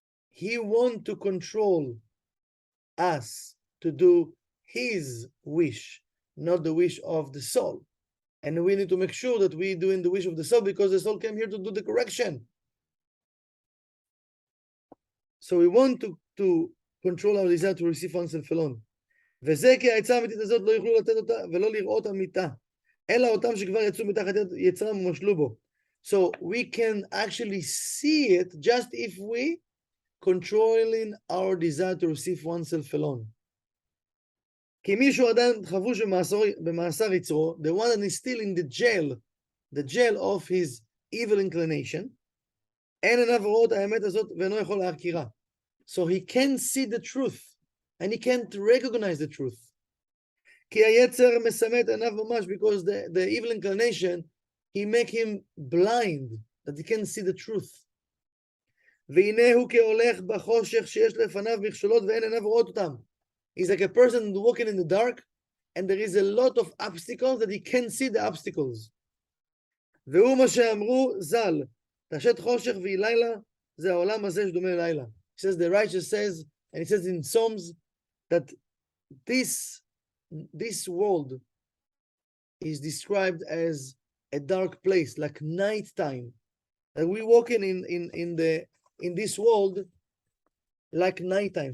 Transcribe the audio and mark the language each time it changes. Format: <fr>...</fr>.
<en>He wants to control us to do his wish, not the wish of the soul. And we need to make sure that we're doing the wish of the soul, because the soul came here to do the correction. So we want to control our desire to receive oneself alone.</en> <he>וזה כי העצה האמיתית הזאת לא יוכלו לתת אותה ולא לראות אמיתה, אלא אותם שכבר יצאו מתחת יצרם ומשלו בו.</he> <en>So we can actually see it just if we controlling our desire to receive oneself alone.</en> <he>כי מישהו עדיין חבוש במאסר יצרו,</he> <en>the one that is still in the jail of his evil inclination,</en> <he>אין עיניו רואות האמת הזאת ואינו יכול להכירה.</he> <en>So he can't see the truth, and he can't recognize the truth.</en> <he>כי היצר מסמא עיניו ממש,</he> <en>because the evil inclination, he make him blind, that he can't see the truth.</en> <he>והנה הוא כהולך בחושך שיש לפניו מכשולות ואין עיניו רואות אותם.</he> <en>He's like a person walking in the dark, and there is a lot of obstacles that he can't see the obstacles.</en> <he>והוא מה שאמרו ז"ל, תשת חושך ויהי לילה, זה העולם הזה שדומה ללילה.</he> <en>He says, the righteous says, and he says in Psalms, that this world is described as a dark place, like nighttime. And we walking in this world like nighttime.</en>